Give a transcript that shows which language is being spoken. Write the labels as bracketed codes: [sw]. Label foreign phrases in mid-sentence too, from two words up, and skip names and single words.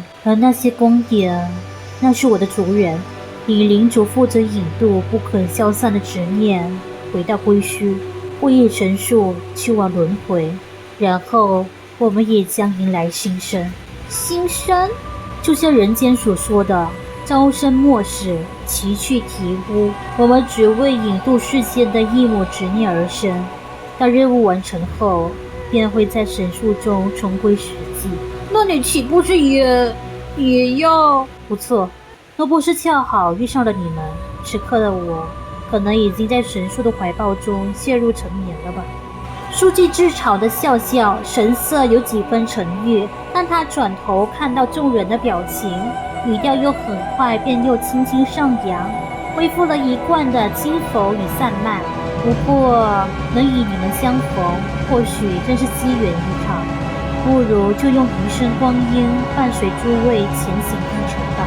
[zh] 而那些光點，那是我的族人，以靈族負責引渡不可消散的執念回到歸墟，護佑神樹去往輪迴，然後我們也將迎來新生。新生，就像人間所說的朝生暮死，其去體無。我們只為引渡世間的一抹執念而生。当任務完成後，便會在神樹中重歸實際。那你豈不是也要？不錯，若不是恰好遇上了你們，此刻的我可能已經在神樹的懷抱中陷入沉眠了吧。書記自嘲地笑笑，神色有幾分沉鬱，但他轉頭看到眾人的表情，語調又很快便又輕輕上揚，恢復了一貫的輕浮與散漫。不過能與你們相逢，或許真是機緣一場，不如就用餘生光陰伴隨諸位前行一程吧。